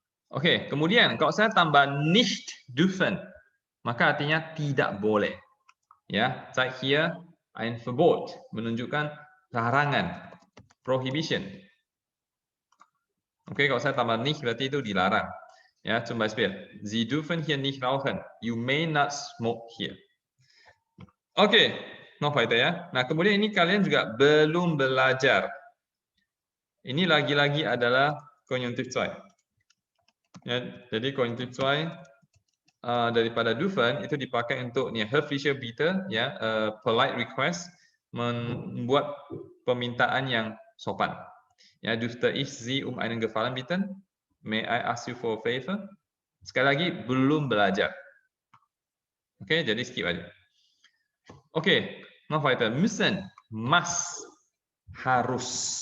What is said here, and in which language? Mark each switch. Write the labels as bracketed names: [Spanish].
[Indonesian] Oke, kemudian kalau saya tambah nicht dürfen, maka artinya tidak boleh. [German] Ya, zeigt hier ein Verbot, [Indonesian] menunjukkan larangan, [German] prohibition. [Indonesian] Oke, kalau saya tambah nicht berarti itu dilarang. [German] Ya, zum Beispiel, Sie dürfen hier nicht rauchen. [English] You may not smoke here. Oke, [German] noch weiter [English] ya. [Indonesian] Nah, kemudian ini kalian juga belum belajar. Ini lagi-lagi adalah konjungtif 2. Ya, jadi konjungtif 2 daripada dürfen itu dipakai untuk nih [German] höfliche Bitte [Indonesian] ya, [English] polite request, [Indonesian] membuat permintaan yang sopan. [German] Ya, dürfte ich Sie um einen Gefallen bitten? [English] May I ask you for a favor? [Indonesian] Sekali lagi, belum belajar. Oke, jadi skip aja. [German] Oke, noch weiter. Müssen, must, harus.